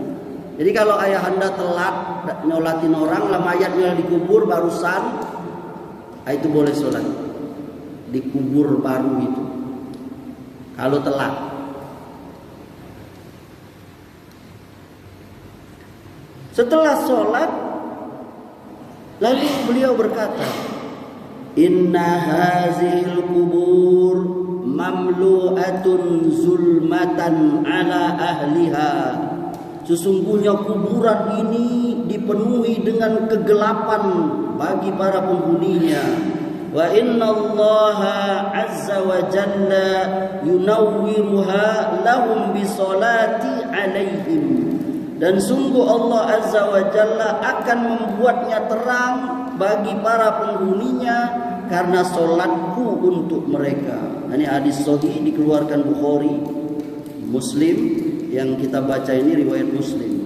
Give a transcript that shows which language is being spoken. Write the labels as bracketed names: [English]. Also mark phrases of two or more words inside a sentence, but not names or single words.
[Indonesian] Jadi kalau ayahanda telat nyolatin orang, lah mayatnya dikubur barusan, itu boleh sholat dikubur baru itu. Kalau telat. Setelah sholat, lalu beliau berkata, [Arabic] إن هذه القبور مملوءة ظلمة على أهلها. [Indonesian] Sesungguhnya kuburan ini dipenuhi dengan kegelapan bagi para penghuninya. [Arabic] وإن الله عز وجل ينورها لهم بصلاتي عليهم. [Indonesian] Dan sungguh [Arabic] الله عز وجل [Indonesian] akan membuatnya terang bagi para penghuninya karena solatku untuk mereka. Ini hadis sahih dikeluarkan Bukhari, Muslim. Yang kita baca ini riwayat Muslim.